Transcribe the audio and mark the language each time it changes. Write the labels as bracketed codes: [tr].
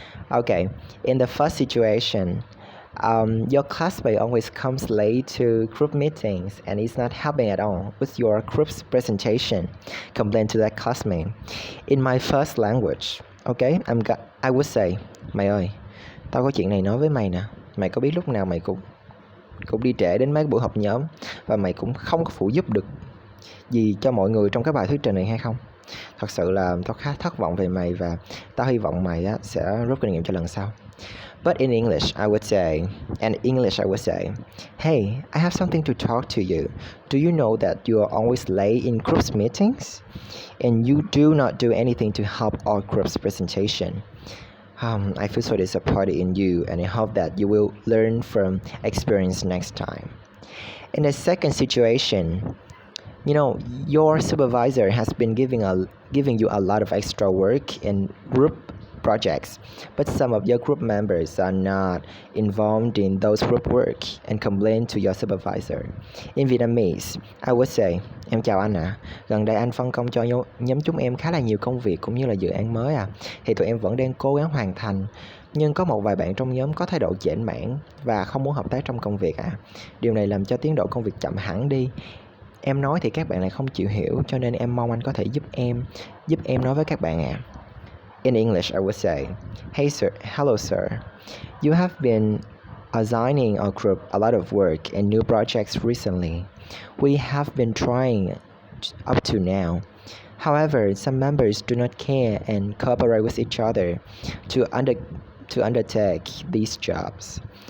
[en] Okay, in the first situation, your classmate always comes late to group meetings and is not helping at all with your group's presentation. Complain to that classmate. In my first language, okay, I would say, [vi] mày ơi, tao có chuyện này nói với mày nè. Mày có biết lúc nào mày cũng đi trễ đến mấy buổi họp nhóm, và mày cũng không có phụ giúp được gì cho mọi người trong cái bài thuyết trình này hay không? Thật sự là tao khá thất vọng về mày, và tao hy vọng mày sẽ rút kinh nghiệm cho lần sau. [en] But in English, I would say, hey, I have something to talk to you. Do you know that you are always late in groups meetings? And you do not do anything to help our group's presentation. I feel so disappointed in you, and I hope that you will learn from experience next time. In the second situation, you know, your supervisor has been giving you a lot of extra work in group projects, but some of your group members are not involved in those group work and complain to your supervisor. In Vietnamese, I would say, [vi] em chào anh ạ. Gần đây anh phân công cho nhóm chúng em khá là nhiều công việc cũng như là dự án mới thì tụi em vẫn đang cố gắng hoàn thành, nhưng có một vài bạn trong nhóm có thái độ chểnh mảng và không muốn hợp tác trong công việc Điều này làm cho tiến độ công việc chậm hẳn đi. Em nói thì các bạn lại không chịu hiểu, cho nên em mong anh có thể giúp em nói với các bạn [en] In English, I would say, hello sir. You have been assigning our group a lot of work and new projects recently. We have been trying up to now. However, some members do not care and cooperate with each other to undertake these jobs.